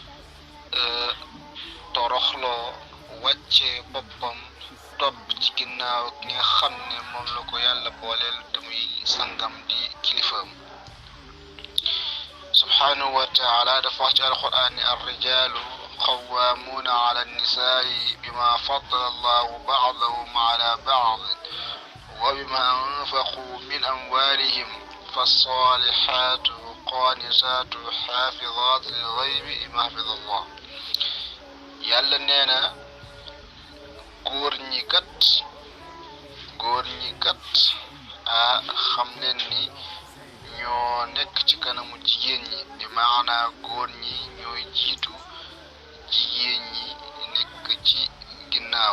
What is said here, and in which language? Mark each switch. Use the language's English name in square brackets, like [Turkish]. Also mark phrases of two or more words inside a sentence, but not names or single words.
[Wolof] toroxloo wàcce boppam topp ci ginnaaw ki nga xam ne moom la ko yàlla booleel te muy sangam di kilifaam [Arabic] سبحانه وتعالى [Wolof] dafa wax ci alquran ne [Arabic] الرجال قوامون على النساء بما فضل الله بعضهم على بعض وبما أنفقوا من أموالهم فالصالحات قانتات حافظات للغيب بما حفظ الله. [Wolof] yàlla nee na góor ñi kat xam leen ni ñoo nekk ci kanamu jigéen ñi bi maanaa góor ñi ñooy jiitu jigéen ñi nekk ci ginnaaw.